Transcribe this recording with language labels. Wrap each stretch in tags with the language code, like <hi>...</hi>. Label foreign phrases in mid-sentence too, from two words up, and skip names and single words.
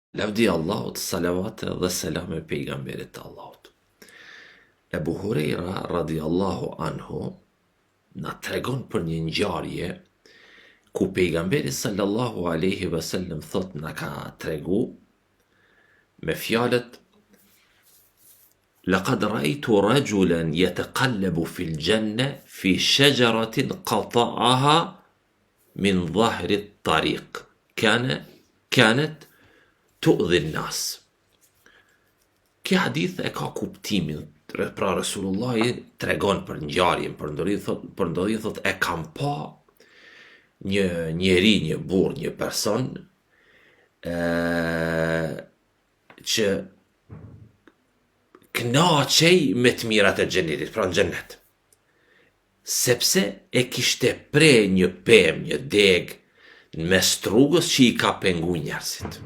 <sq>Lavdi Allahut, salavat dhe selam e pejgamberit të Allahut. Ebu Hurejra</sq> <ar>رضي الله عنه</ar> <sq>na tregon për një ngjarje ku pejgamberi</sq> <ar>صلى الله عليه وسلم</ar> <sq>thot na ka tregu me fjalët:</sq> <ar>"لقد رأيت رجلا يتقلب في الجنة في شجرة قطعها من ظهر الطريق كانت تؤذي الناس."</ar> <sq>Kjo hadith e ka kuptimin, pra Resulullahi tregon për ngjarjen, për ndodhin, thot e kam pa një njeri, një burr, një person që kënaqej me të mirat e xhenetit, pra në xhenet, sepse e kishte pre një pemë, një deg në mes rrugës që i ka pengu njerëzit.</sq>